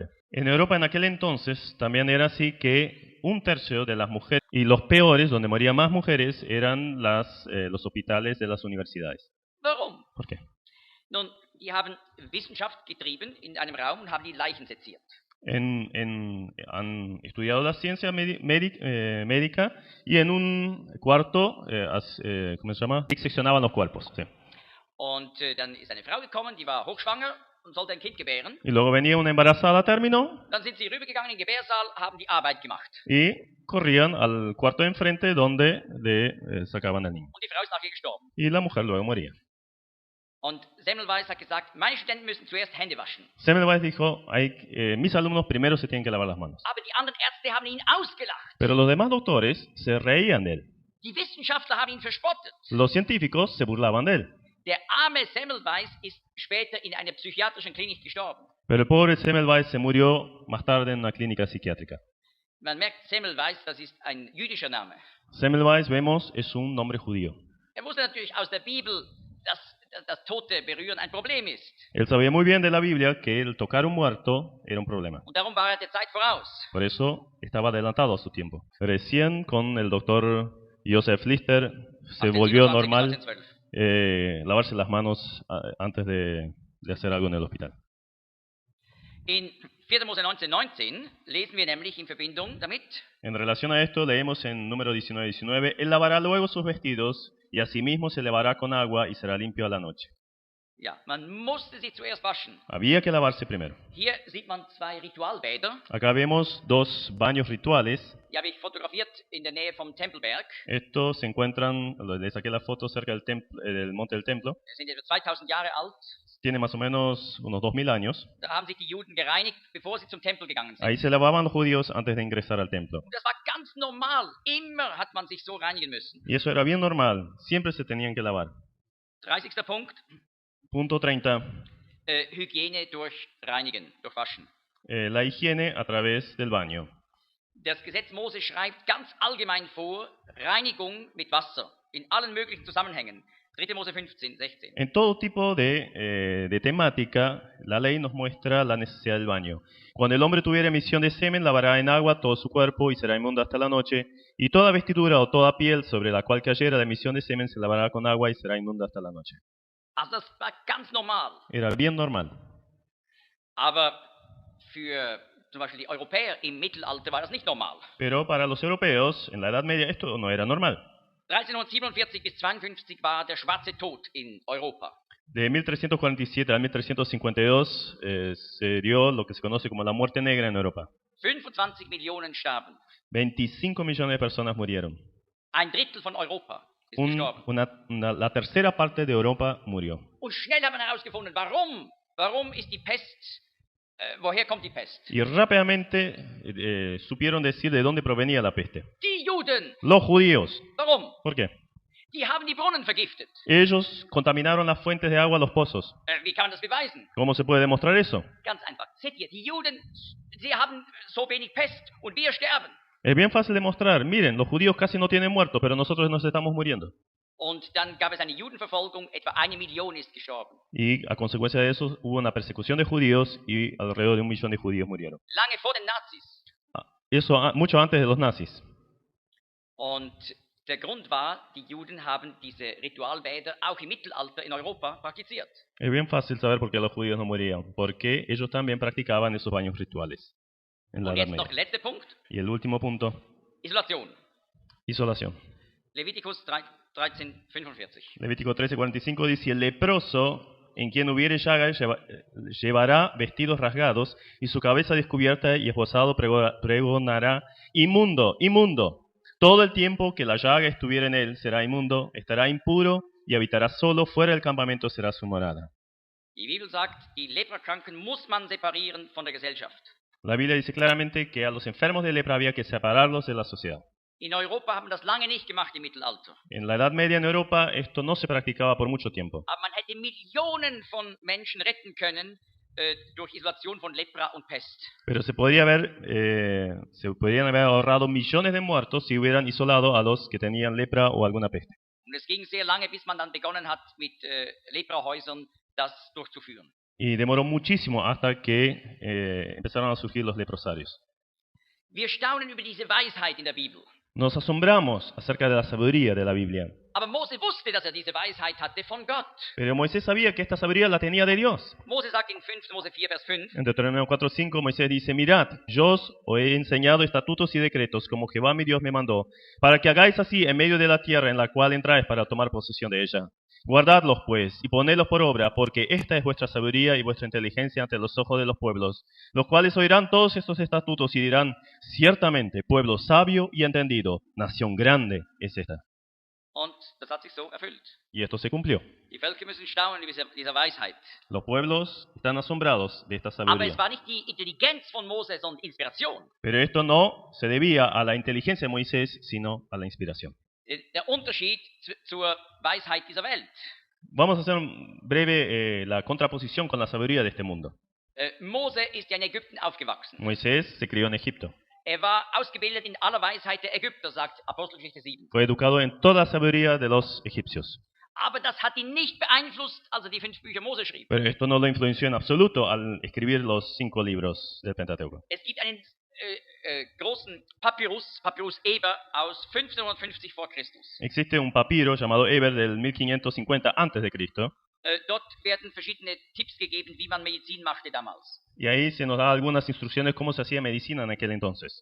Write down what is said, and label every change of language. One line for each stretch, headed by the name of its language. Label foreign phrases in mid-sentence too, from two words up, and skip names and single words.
Spanish: En Europa en aquel entonces también era así que 1/3 de las mujeres, y los peores, donde morían más mujeres, eran los hospitales de las universidades.
German: warum?
Spanish: ¿Por qué?
German: Nun, die haben Wissenschaft getrieben in einem Raum und haben die Leichen seziert.
Spanish: Han estudiado la ciencia médica y en un cuarto, ¿cómo se llama? Diseccionaban los cuerpos. Sí.
German: Und dann ist eine Frau gekommen, die war hochschwanger und sollte ein Kind gebären.
Spanish: Y luego venía una embarazada a término
German: Dann sind sie rübergegangen in den Gebärsaal, haben die Arbeit gemacht.
Spanish: y corrían al cuarto de enfrente donde sacaban al niño.
German: Und die Frau ist nachher gestorben.
Spanish: Y la mujer luego moría.
German: Und Semmelweis hat gesagt, meine Studenten müssen zuerst Hände waschen.
Spanish: Semmelweis dijo, mis alumnos primero se tienen que lavar las manos.
German: Aber die anderen Ärzte haben ihn ausgelacht.
Spanish: Pero los demás doctores se reían de él.
German: Die Wissenschaftler haben ihn verspottet.
Spanish: Los científicos se burlaban de él.
German: Der arme Semmelweis ist später in einer psychiatrischen Klinik gestorben.
Spanish: Pero el pobre Semmelweis se murió más tarde en una clínica psiquiátrica.
German: Man merkt, Semmelweis, das ist ein jüdischer Name.
Spanish: Semmelweis, vemos, es un nombre judío.
German: Wusste natürlich aus der Bibel, dass das Tote berühren ein Problem ist.
Spanish: Él sabía muy bien de la Biblia que el tocar un muerto era un problema.
German: Und darum war der Zeit voraus.
Spanish: Por eso estaba adelantado a su tiempo. Recién con el doctor Joseph Lister se volvió normal lavarse las manos antes de hacer algo en el hospital.
German: In 4. Mose 19,19 lesen wir nämlich in Verbindung damit,
Spanish: En relación a esto, leemos en número 19:19, él lavará luego sus vestidos y asimismo se lavará con agua y será limpio a la noche.
German: Ja, man musste sich zuerst waschen.
Spanish: Había que lavarse primero.
German: Hier sieht man zwei Ritualbäder.
Spanish: Acá vemos dos baños rituales.
German: Die habe ich fotografiert in der Nähe vom Tempelberg.
Spanish: Estos se encuentran, le saqué la foto cerca del monte del templo.
German: Sie sind etwa 2000 Jahre alt.
Spanish: Tiene más o menos unos 2000 años.
German: Da haben sich die Juden gereinigt, bevor sie zum Tempel gegangen sind.
Spanish: Ahí se lavaban los judíos antes de ingresar al templo.
German: Und das war ganz normal. Immer hat man sich so reinigen müssen.
Spanish: Y eso era bien normal. Siempre se tenían que lavar.
German: 30. Punkt.
Spanish: Punto 30.
German: Hygiene durch Reinigen, durch Waschen.
Spanish: La higiene a través del baño.
German: Das Gesetz Mose schreibt ganz allgemein vor, Reinigung mit Wasser in allen möglichen Zusammenhängen. 3. Mose 15, 16.
Spanish: En todo tipo de temática, la ley nos muestra la necesidad del baño. Cuando el hombre tuviera emisión de semen, lavará en agua todo su cuerpo y será inmundo hasta la noche. Y toda vestidura o toda piel sobre la cual cayera la emisión de semen se lavará con agua y será inmunda hasta la noche.
German: Also das war ganz normal.
Spanish: Era bien normal.
German: Aber für zum Beispiel die Europäer im Mittelalter war das nicht normal.
Spanish: Pero para los europeos, en la Edad Media, esto no era normal.
German: 1347 bis 52 war der schwarze Tod in Europa.
Spanish: De 1347 a 1352 se dio lo que se conoce como la muerte negra en Europa.
German: 25 Millionen starben.
Spanish: 25 millones de personas murieron.
German: Ein Drittel von Europa ist gestorben.
Spanish: La tercera parte de Europa murió.
German: Und schnell haben wir herausgefunden, warum? Warum ist die Pest, woher kommt die Pest?
Spanish: Y rápidamente supieron decir de dónde provenía la peste.
German: Die Juden.
Spanish: Los judíos.
German: Warum?
Spanish: ¿Por qué?
German: Die haben die Brunnen vergiftet.
Spanish: Ellos contaminaron las fuentes de agua, los pozos.
German: Wie kann man das beweisen?
Spanish: ¿Cómo se puede demostrar eso?
German: Ganz einfach. Seht ihr, die Juden, sie haben so wenig Pest und wir sterben.
Spanish: Es bien fácil demostrar. Miren, los judíos casi no tienen muertos, pero nosotros nos estamos muriendo.
German: Und dann gab es eine Judenverfolgung, etwa 1 Million ist gestorben.
Spanish: Y a consecuencia de eso hubo una persecución de judíos y alrededor de 1 millón de judíos murieron.
German: Lange vor den Nazis.
Spanish: Eso mucho antes de los nazis.
German: Und der Grund war, die Juden haben diese Ritualbäder auch im Mittelalter in Europa praktiziert.
Spanish: Es bien fácil saber por qué los judíos no morían, porque ellos también practicaban esos baños rituales en la
German: Und
Spanish: Edad
German: jetzt noch
Spanish: Media.
German: der letzte Punkt,
Spanish: Y el último punto,
German: Isolation.
Spanish: isolación.
German: Leviticus 13:45.
Spanish: Levítico 13:45 dice: el leproso en quien hubiere llaga llevará vestidos rasgados y su cabeza descubierta y esposado pregonará: inmundo, inmundo. Todo el tiempo que la llaga estuviera en él será inmundo, estará impuro y habitará solo, fuera del campamento será su morada.
German: Die Bibel sagt, die Leprakranken muss man separieren von der Gesellschaft.
Spanish: La Biblia dice claramente que a los enfermos de lepra había que separarlos de la sociedad.
German: In Europa haben das lange nicht gemacht im Mittelalter.
Spanish: En la Edad Media en Europa esto no se practicaba por mucho tiempo.
German: Aber man hätte Millionen von Menschen retten können durch Isolation von Lepra und Pest.
Spanish: Pero se podrían haber ahorrado millones de muertos si hubieran isolado a los que tenían lepra o alguna peste.
German: Und es ging sehr lange, bis man dann begonnen hat, mit Leprahäusern das durchzuführen.
Spanish: Y demoró muchísimo hasta que empezaron a surgir los leprosarios.
German: Wir staunen über diese Weisheit in der Bibel.
Spanish: Nos asombramos acerca de la sabiduría de la Biblia.
German: Aber Mose wusste, dass diese Weisheit hatte von Gott.
Spanish: Pero Moisés sabía que esta sabiduría la tenía de Dios.
German: Mose sagt in 5. Mose 4, Vers 5,
Spanish: En Deuteronomio 4:5 Moisés dice: mirad, yo os he enseñado estatutos y decretos como Jehová mi Dios me mandó, para que hagáis así en medio de la tierra en la cual entráis para tomar posesión de ella. Guardadlos pues, y ponedlos por obra, porque esta es vuestra sabiduría y vuestra inteligencia ante los ojos de los pueblos, los cuales oirán todos estos estatutos y dirán: ciertamente, pueblo sabio y entendido, nación grande es esta.
German: und das hat sich so erfüllt.
Spanish: Y esto se cumplió.
German: Die Völker müssen staunen über diese Weisheit.
Spanish: Los pueblos están asombrados de esta
German: Aber
Spanish: sabiduría.
German: es war nicht die Intelligenz von Mose, sondern Inspiration.
Spanish: Pero esto no se debía a la inteligencia de Moisés, sino a la inspiración.
German: Der Unterschied zur Weisheit dieser Welt.
Spanish: Vamos a hacer breve la contraposición con la sabiduría de este mundo.
German: Mose ist ja in Ägypten aufgewachsen.
Spanish: Moisés se crió en Egipto.
German: War ausgebildet in aller Weisheit der Ägypter, sagt Apostelgeschichte 7.
Spanish: Fue educado en toda la sabiduría de los egipcios.
German: Aber das hat ihn nicht beeinflusst, als er die 5 Bücher Mose schrieb.
Spanish: Pero esto no lo influenció en absoluto al escribir los 5 libros del Pentateuco.
German: Es gibt einen großen Papyrus Eber aus 1550 vor Christus.
Spanish: Existe un papiro llamado Eber del 1550 antes de Cristo.
German: Dort werden verschiedene Tipps gegeben, wie man Medizin machte damals.
Spanish: Y ahí se nos da algunas instrucciones cómo se hacía medicina en aquel entonces.